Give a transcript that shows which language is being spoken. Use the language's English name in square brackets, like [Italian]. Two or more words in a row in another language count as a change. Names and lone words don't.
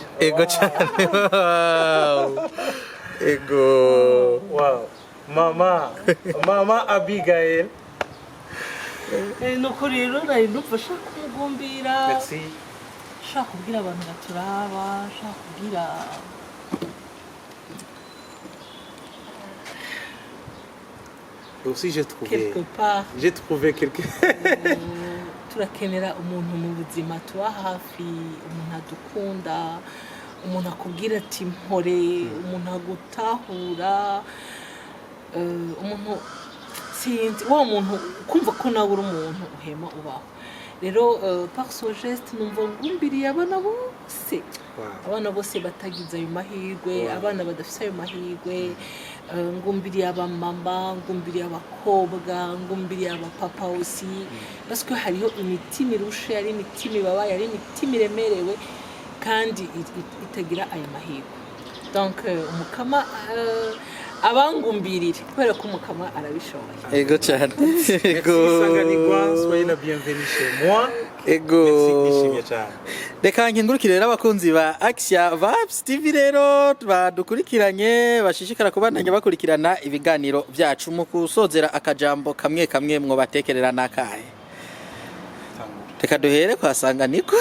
[Rundi] Ego cyane. Ego Wow. Mama Abigail. Nuko rero nari numva shaka kumugumbira. Merci. Shaka kubwira abantu baturaba, shaka kubwira Aussi [French] quelque part j'ai trouvé quelque [Rundi] turakenera umuntu mu buzima tuba hafi, umuntu adukunda, umuntu akubwira ati mpore, umuntu agutahura, umuntu sinzi wa muntu kumva ko nawe uri umuntu uhema ubaho. Rero [French] par ce geste [Rundi] numva ngumbiriye abana bose, abana bose batagize ayo mahirwe, abana badafise ayo mahirwe, ngumbiriye abamama, ngumbiriye abakobwa, ngumbiriye abapapa aussi, [French] parce que [Rundi] hariho imitima irushe, ari imitima ibabaye, ari imitima iremerewe kandi itagira ayo mahirwe. Donc umukama abangumbirire kubera ko umukama arabishoboye. ego cyane. Ego Sanganirwa, [French] soyez la bienvenue chez moi. [Rundi] ego Nishimye cyane. reka nkingurukire rero abakunzi ba Action Vibes TV rero badukurikiranye, bashishikara kubandanya bakurikirana ibiganiro byacu. Mu kusozera akajambo kamwe kamwe mwo batekerera nakaye, reka duhere kwa Sanganirwa.